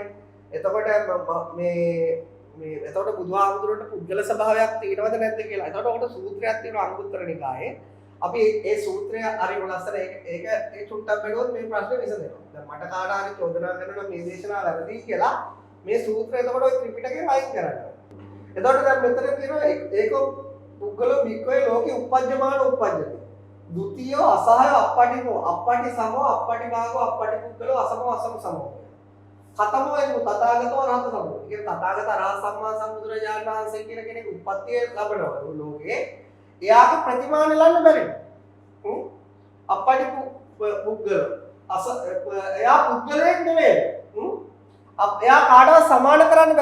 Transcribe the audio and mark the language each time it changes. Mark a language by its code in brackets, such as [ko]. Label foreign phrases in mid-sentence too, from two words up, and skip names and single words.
[si] එතකොට එතකොට බුදුහාමුදුරුවන්ට පුද්ගල ස්වභාවයක් තියෙනවද නැද්ද කියලා. එතකොට ඔකට සූත්‍රයක් තියෙනවා අංගුත්තර නිකායේ. අපි ඒ සූත්‍රය හරිම ලස්සන ඒක ඒ චුට්ටක් බැලුවොත් මේ ප්‍රශ්නේ විසඳෙනවා. දැන් මට කාට හරි චෝදනා කරනවා මේ දේශනාව වැරදි කියලා මේ සූත්‍රය එතකොට ඔය ත්‍රිපිටකේ වයින් කරනවා. එතකොට දැන් මෙතන තියෙනවා [pi] ඒක පුද්ගලෝ වික්කේ ලෝකේ උපජ්ජමාන උපජ්ජති. ဒုတိ ය අසහය අප්පටිකෝ අප්පටි සමෝ අප්පටි භාගෝ අප්පටි පුද්ගලෝ අසමෝ අසම සමෝ. කතමෝ එනු තථාගතෝ රහත සමෝ. [si] කියන තථාගත රහත් සම්මා සම්බුදුරජාණන් වහන්සේ කියන කෙනෙක් උප්පත්තිය ලැබනවා ලෝකේ. එයාගේ ප්‍රතිමාන ලන්න බැරි. [pi] අප්පටි පුද්ගල [si] එයා පුද්ගලයෙක් නෙවෙයි. එයා කාටවත් සමාන කරන්න බැරුව.